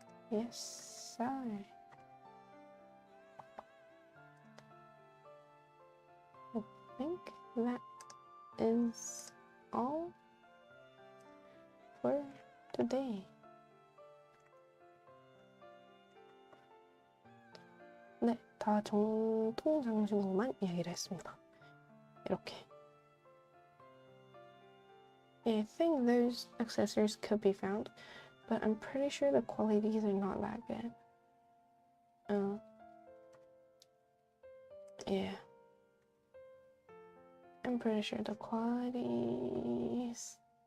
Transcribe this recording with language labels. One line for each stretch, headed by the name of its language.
English: Yes, sir. I think that is all for today.
Korean: 네, 다 정통 장신구만 이야기를 했습니다. 이렇게.
English: I think those accessories could be found, but I'm pretty sure the qualities are not that good. Yeah. I'm pretty sure the qualities.